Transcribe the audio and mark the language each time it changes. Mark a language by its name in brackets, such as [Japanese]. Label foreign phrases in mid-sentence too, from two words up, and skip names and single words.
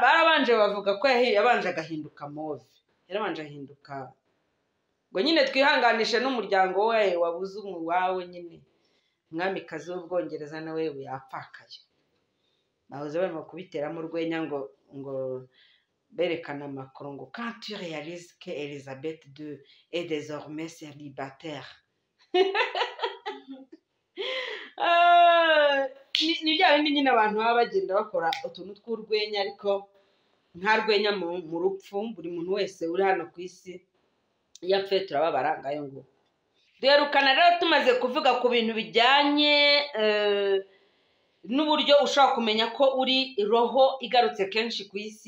[Kinyarwanda] Barabanje bavuga ko yabanje agahinduka move. Yarabanje ahinduka ngo nyine twihanganishe n'umuryango we wabuze wawe nyine. Umwamikazi w'Ubwongereza nawe yapfakaye. Bahoze barimo kubiteramo urwenya ngo berekana Macron ngo [French] quand tu réalises que Elisabeth II est désormais célibataire. [Kinyarwanda] Ni bya bindi nyine abantu baba bagenda bakora utuntu tw'urwenya, ariko nta rwenya mu rupfu. Buri muntu wese uri hano ku isi yapfuye turababara ngayo ngo. Duherukana rero tumaze kuvuga ku bintu bijyanye n'uburyo ushobora kumenya ko uri roho igarutse kenshi ku isi.